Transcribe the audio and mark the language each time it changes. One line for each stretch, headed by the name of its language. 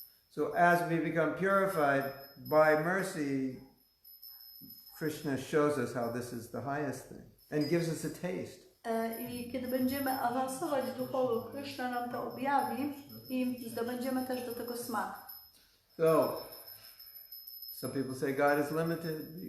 English: So as we become purified by mercy, Krishna shows us how this is the highest thing and gives us a taste.
Polish: I kiedy będziemy awansować duchowo, Krishna nam to objawi i zdobędziemy też do tego smak.
English: So, some people say God is limited.